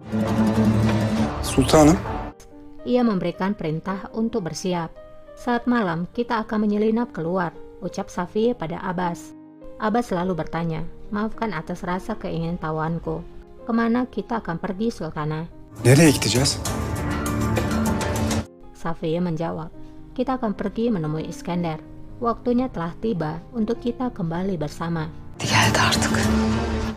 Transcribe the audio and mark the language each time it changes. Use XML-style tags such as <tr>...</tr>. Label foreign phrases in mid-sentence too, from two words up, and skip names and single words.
<tr>Sultanım.</tr> <id>Ia memberikan perintah untuk bersiap. Saat malam kita akan menyelinap keluar, ucap Safiye pada Abbas. Abbas lalu bertanya, maafkan atas rasa keingintahuanku. Kemana kita akan pergi, Sultana?</id> <tr>Nereye gideceğiz?</tr> <id>Safiye menjawab, kita akan pergi menemui Iskender. Waktunya telah tiba untuk kita kembali bersama.</id> <tr>Geldi artık.</tr>